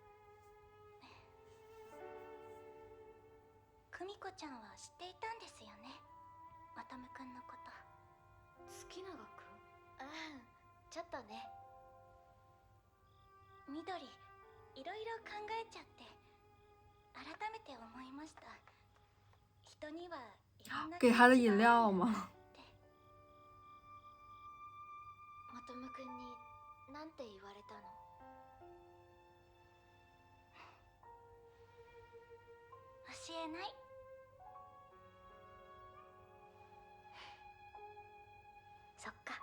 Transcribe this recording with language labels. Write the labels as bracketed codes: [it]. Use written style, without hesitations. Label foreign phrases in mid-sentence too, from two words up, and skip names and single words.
[ja] 久美子ちゃんは知っていたんですよね、まとむくんのこと。月永くん？ちょっとね。緑、いろいろ考えちゃって改めて思いました。人にはいろんな [zh] 给他的饮料吗？ [ja] まとむくんになんて言われたの？教えない。そっか。